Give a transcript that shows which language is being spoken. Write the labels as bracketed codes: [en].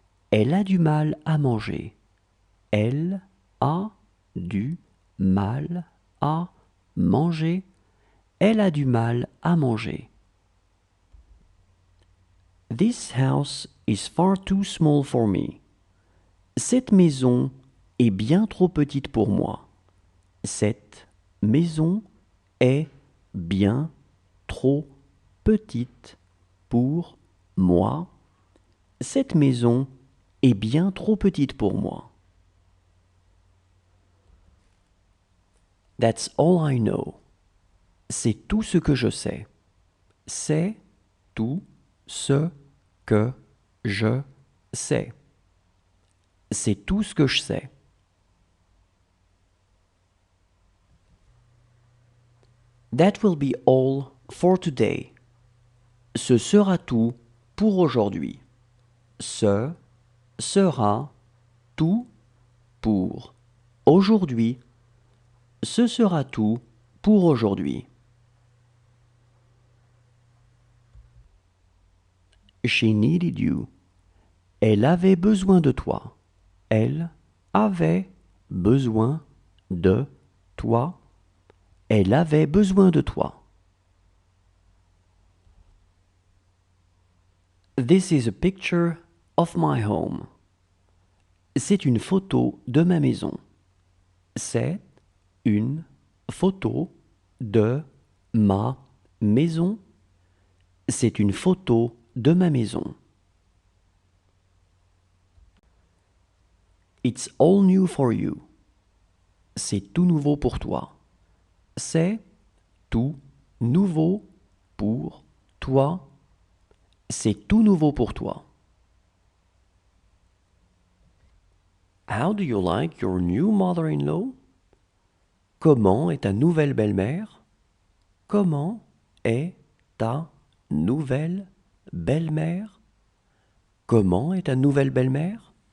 [fr] Elle a du mal à manger. Elle a du mal à manger. Elle a du mal à manger. [en] This house is far too small for me. [fr] Cette maison est bien trop petite pour moi. Cette maison est bien trop petite pour moi. Cette maison est bien trop petite pour moi. [en] That's all I know. [fr] C'est tout ce que je sais. C'est tout ce que je sais. C'est tout ce que je sais. [en] That will be all for today. [fr] Ce sera tout pour aujourd'hui. Ce sera tout pour aujourd'hui. Ce sera tout pour aujourd'hui. [en] She needed you. [fr] Elle avait besoin de toi. Elle avait besoin de toi. Elle avait besoin de toi. [en] This is a picture of my home. [fr] C'est une photo de ma maison. C'est une photo de ma maison. C'est une photo de ma maison. [en] It's all new for you. [fr] C'est tout nouveau pour toi. C'est tout nouveau pour toi. C'est tout nouveau pour toi. [en] How do you like your new mother-in-law? [fr] Comment est ta nouvelle belle-mère? Comment est ta nouvelle belle-mère? Comment est ta nouvelle belle-mère?